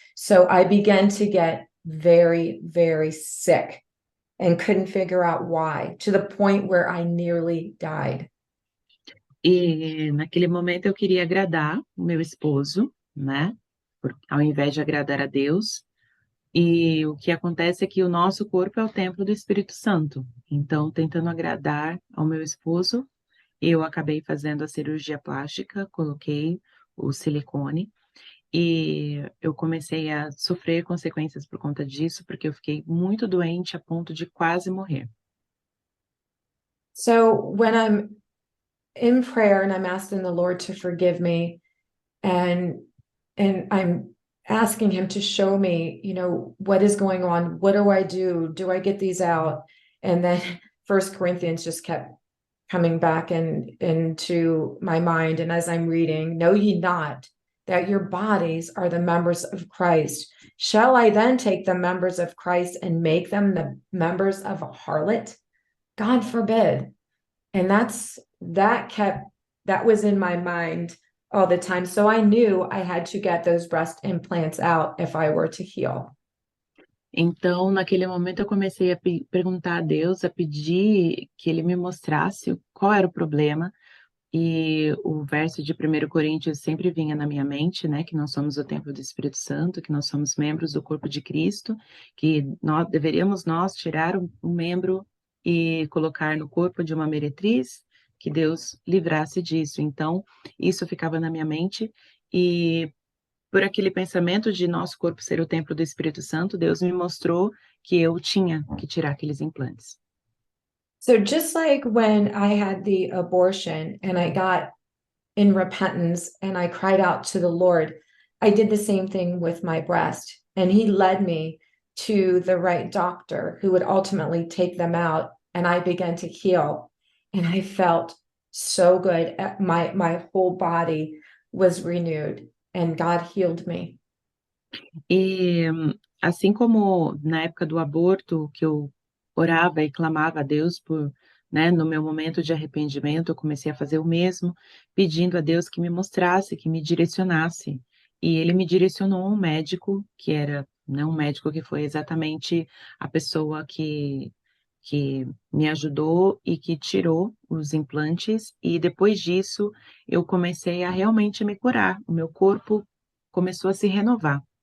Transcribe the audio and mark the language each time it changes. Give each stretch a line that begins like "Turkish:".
English: So I began to get very, very sick and couldn't figure out why, to the point where I nearly died.
Portuguese: E naquele momento eu queria agradar o meu esposo, né? Ao invés de agradar a Deus. E o que acontece é que o nosso corpo é o templo do Espírito Santo. Então, tentando agradar ao meu esposo, eu acabei fazendo a cirurgia plástica, coloquei o silicone e eu comecei a sofrer consequências por conta disso, porque eu fiquei muito doente a ponto de quase morrer.
English: So when I'm in prayer and I'm asking the Lord to forgive me, and I'm asking him to show me, what is going on, what do I do? Do I get these out? And then First Corinthians just kept coming back into my mind. And as I'm reading, know ye not that your bodies are the members of Christ? Shall I then take the members of Christ and make them the members of a harlot? God forbid. And that was in my mind all the time. So I knew I had to get those breast implants out if I were to heal.
Portuguese: Então, naquele momento, eu comecei a perguntar a Deus, a pedir que Ele me mostrasse qual era o problema. E o verso de 1 Coríntios sempre vinha na minha mente, né? Que nós somos o templo do Espírito Santo, que nós somos membros do corpo de Cristo, que deveríamos tirar um membro e colocar no corpo de uma meretriz, que Deus livrasse disso. Então, isso ficava na minha mente, e por aquele pensamento de nosso corpo ser o templo do Espírito Santo, Deus me mostrou que eu tinha que tirar aqueles implantes.
English: So just like when I had the abortion and I got in repentance and I cried out to the Lord, I did the same thing with my breast. And he led me to the right doctor who would ultimately take them out, and I began to heal. And I felt so good. My whole body was renewed, and God healed me.
Portuguese: E assim como na época do aborto, que eu orava e clamava a Deus né, no meu momento de arrependimento, eu comecei a fazer o mesmo, pedindo a Deus que me mostrasse, que me direcionasse. E Ele me direcionou a um médico, que era, né, um médico que foi exatamente a pessoa que me ajudou e que tirou os implantes, e depois disso eu comecei a realmente me curar, o meu corpo começou a se renovar.